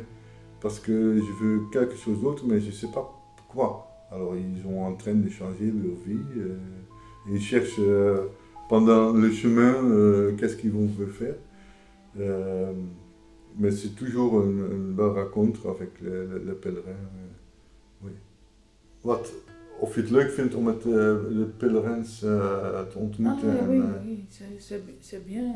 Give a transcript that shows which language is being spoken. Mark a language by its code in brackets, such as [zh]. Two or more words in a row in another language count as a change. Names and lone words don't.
[fr] Parce que je veux quelque chose d'autre, mais je ne sais pas quoi. Alors ils sont en train de changer leur vie. Ils cherchent pendant le chemin qu'est-ce qu'ils vont faire. Mais c'est toujours een belle rencontre avec le pèlerin. Oui. [nl] Of je het leuk vindt om met de pèlerins te ontmoeten. [fr] Ah, oui, oui, c'est bien.